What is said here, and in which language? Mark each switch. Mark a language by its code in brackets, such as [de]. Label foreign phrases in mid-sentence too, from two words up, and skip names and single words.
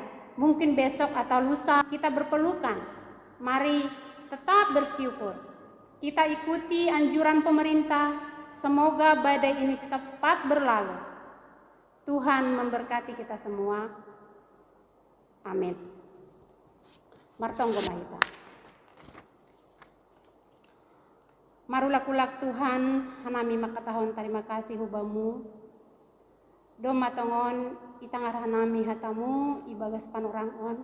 [id] Mungkin besok atau lusa kita berpelukan. Mari tetap bersyukur. Kita ikuti anjuran pemerintah. Semoga badai ini cepat berlalu. Tuhan memberkati kita semua. Amin. [bts] Martonggo mahita. Marulakulak Tuhan, hanami makatahon [id] terima kasih [bts] hubamu. Do matongon itangar hanami hatamu ibagas panorangon.